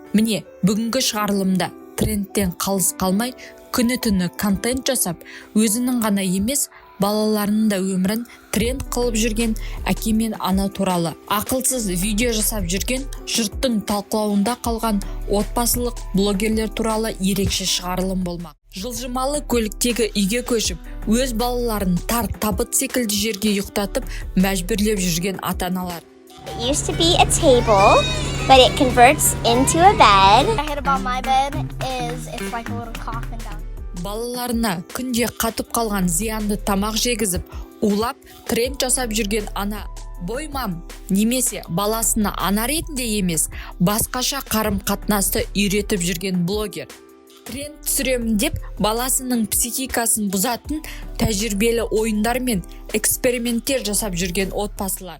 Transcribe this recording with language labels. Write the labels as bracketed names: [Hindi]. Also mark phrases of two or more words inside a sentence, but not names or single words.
[Kazakh] Міне, бүгінгі шығарылымда трендтен қалыс қалмай күні-түні контент жасап, өзінің ғана емес, балаларының да өмірін тренд қылып жүрген әке мен ана туралы ақылсыз видео жасап жүрген жұрттың талқылауында қалған отбасылық блогерлер туралы ерекше шығарылым болмақ. Жылжымалы көліктегі үйге көшіп, өз балаларын тар табыт секілді жерге ұйықтатып, мәжбүрлеп жүрген ата-аналар. [English] It used to be a table, but it converts into a bed. I hate about my bed is it's like a little coffin down. [Kazakh] Балаларына күнде қатып қалған зиянды тамақ жегізіп, улап, тренд жасап жүрген ана боймам немесе баласына ана ретінде емес, басқаша қарым-қатынасты үйретіп жүрген блогер. Тренд түсіремін деп баласының психикасын бұзатын тәжірибелі ойындар мен эксперименттер жасап жүрген отбасылар.